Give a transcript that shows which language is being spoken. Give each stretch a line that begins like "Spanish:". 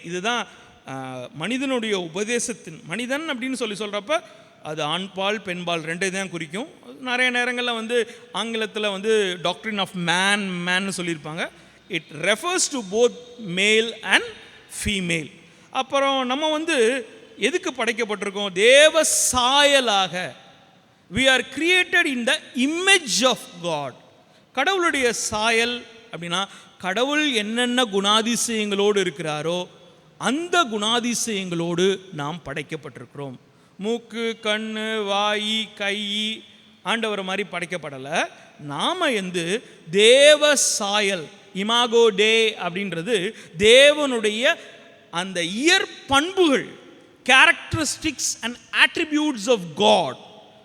Tamil: இதுதான் மனிதனுடைய உபதேசத்தின் மனிதன் அப்படின்னு சொல்கிறப்ப அது ஆண்பால் பெண்பால் ரெண்டே தான் குறிக்கும். நிறைய நேரங்களில் ஆங்கிலத்தில் டாக்ட்ரின் ஆஃப் மேன்னு சொல்லியிருப்பாங்க.
English: It refers to both male and female.
Tamil: அப்புறம் நம்ம எதுக்கு படைக்கப்பட்டிருக்கோம்? தேவ சாயலாக.
English: we are created in the image of God.
Tamil: கடவுளுடைய சாயல் அப்படின்னா, கடவுள் என்னென்ன குணாதிசயங்களோடு இருக்கிறாரோ அந்த குணாதிசயங்களோடு நாம் படைக்கப்பட்டிருக்கிறோம். மூக்கு, கண், வாய், கை ஆண்டவர் மாதிரி படைக்கப்படலை. நாம் தேவ சாயல், இமாகோ டே அப்படின்றது தேவனுடைய அந்த இயற் பண்புகள், characteristics and attributes of God.